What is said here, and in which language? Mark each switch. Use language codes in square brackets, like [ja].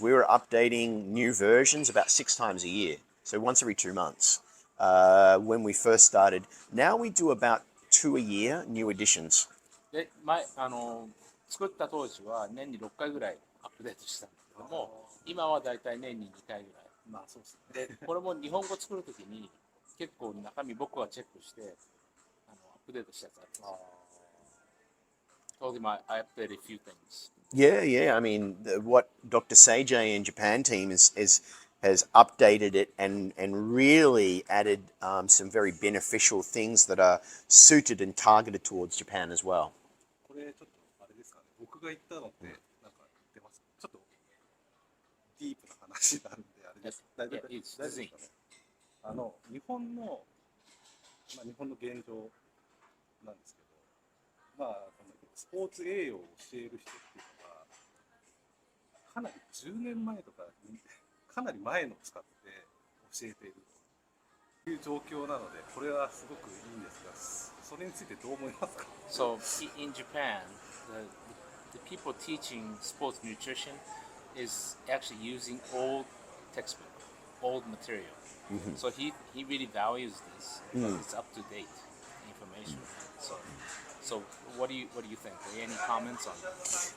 [en] We were updating new versions about 6 times a year, so once every 2 months. When we first started, now we do about 2 a year new editions. [ja] で作った当時は年に6回ぐらいアップデートしたんですけども、今はだいたい年に2回ぐらい。まあそうですね。でこれも日本語作るときに結構中身僕はチェックしてアップデートしたやつあります。 [en] Told him I updated a few things. Yeah. I mean, what Dr. Seijay and Japan team has updated it and really added some very beneficial things that are suited and targeted towards Japan as well. [ja] これちょっとあれですかね。僕が言ったのってなんか出ます。ちょっとディープな話になるんであれです。大丈夫ですかね。日本の現状なんですけど、スポーツ栄養を教える人っていうのがかなり10年前とかかなり前のを使って教えているという状況なので、これはすごくいいんですが、それについてどう思いますか？ [en] So in Japan, the people teaching sports nutrition is actually using old textbook, old material. So he really values this because it's up to date information. So what do you think? Are there any comments on that?